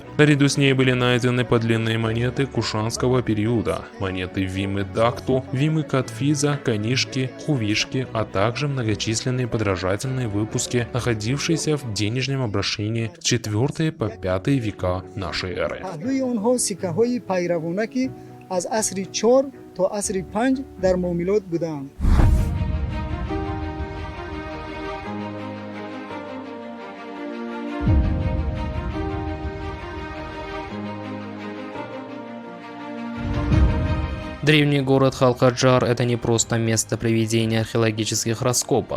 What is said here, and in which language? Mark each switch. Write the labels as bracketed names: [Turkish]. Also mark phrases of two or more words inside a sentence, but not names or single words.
[Russian] Наряду с ней были найдены подлинные монеты кушанского периода, монеты Вимы Дакту, Вимы Катфиза, Канишки, Хувишки, а также многочисленные подражательные выпуски, находившиеся в денежном обращении с 4 по 5 века нашей эры. [Tajik] Паҳлуи онҳо сиккаҳои пайравонакӣ аз асри 4 то асри 5 дар муомилот буданд. [Russian] Древний город Халхаджар – это не просто место проведения археологических раскопок.